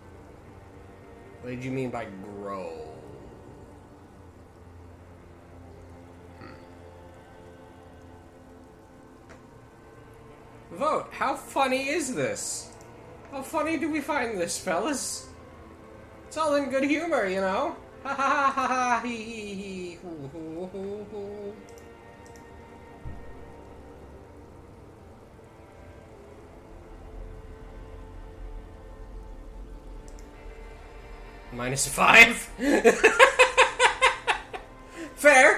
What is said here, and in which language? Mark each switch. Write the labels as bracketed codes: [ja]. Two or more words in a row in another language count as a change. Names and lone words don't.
[en] What did you mean by grow? Vote. How funny is this? How funny do we find this, fellas? It's all in good humor, you know? Ha ha ha ha hee hee hee hoo hoo hoo hoo. -5? Fair!